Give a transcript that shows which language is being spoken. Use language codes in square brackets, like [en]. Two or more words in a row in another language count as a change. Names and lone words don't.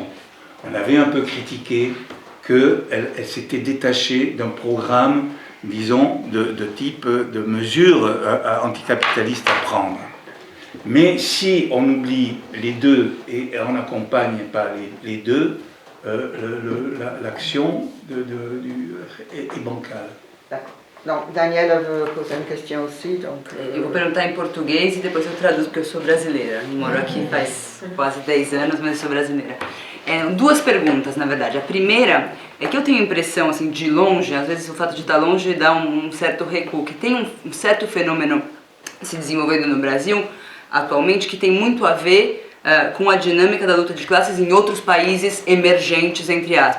[fr] On avait un peu critiqué qu'elle s'était détachée d'un programme, disons, de type de mesures anticapitalistes à prendre. Mais si on oublie les deux et on n'accompagne pas les deux, l'action est bancale. D'accord. Donc, Daniela veut poser une question aussi. Donc, [pt] Eu vou perguntar em português e depois eu traduzo, porque eu sou brasileira. Eu moro aqui faz quase 10 anos, mas eu sou brasileira. Duas perguntas, na verdade. A primeira é que eu tenho a impressão, assim, de longe, às vezes o fato de estar longe dá um certo recuo, que tem um certo fenômeno se desenvolvendo no Brasil atualmente que tem muito a ver com a dinâmica da luta de classes em outros países emergentes, entre aspas.